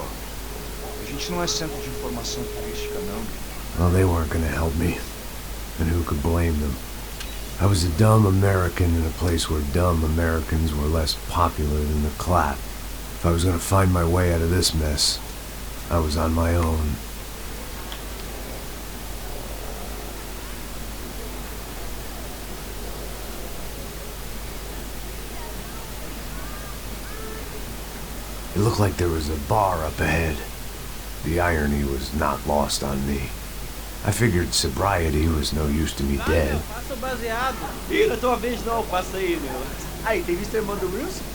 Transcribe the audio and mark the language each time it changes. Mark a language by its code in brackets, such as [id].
[pt] A gente não é centro de informação turística, não. [en] Well, they weren't gonna help me. And who could blame them? I was a dumb American in a place where dumb Americans were less popular than the clap. If I was gonna find my way out of this mess, I was on my own. It looked like there was a bar up ahead. The irony was not lost on me. I figured sobriety was no use to me dead. [pt] Passa o baseado. Ih, não é tua vez não, passa aí, meu. Aí, tem visto o irmão do Bruce?